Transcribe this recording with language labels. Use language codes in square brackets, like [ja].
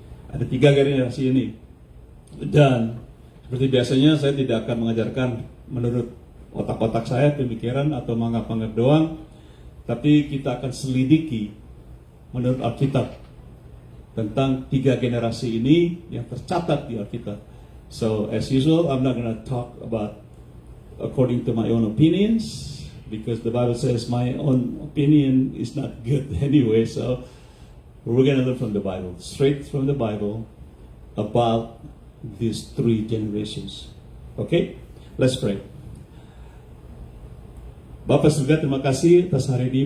[id] Ada 3 generasi ini. Dan seperti biasanya saya tidak akan mengajarkan menurut otak-otak saya, pemikiran atau menganggap doang. Tapi kita akan selidiki menurut Alkitab tentang 3 generasi ini yang tercatat di Alkitab. [en] So as usual, I'm not going to talk about according to my own opinions, because the Bible says my own opinion is not good anyway. So we're going to learn from the Bible, straight from the Bible, about these 3 generations. Okay? Let's pray. [id] Bapak surga, terima kasih atas hari ini.